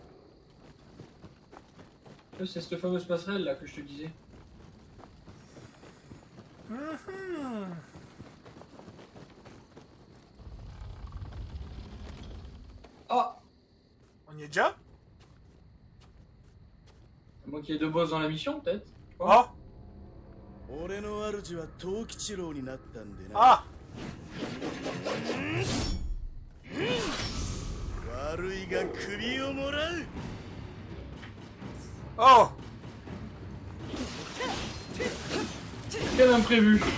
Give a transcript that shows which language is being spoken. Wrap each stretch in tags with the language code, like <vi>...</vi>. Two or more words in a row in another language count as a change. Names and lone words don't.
<fr>C'est cette fameuse passerelle là que je te disais. Ah! On y est déjà? Moi qui ai 2 boss dans la mission peut-être? Ah!</fr> <ja>俺の主は藤吉郎になったんでな。</ja> <fr>Ah!</fr> <ja>悪いが首をもらう。</ja> <fr>Oh! Quel imprévu!</fr>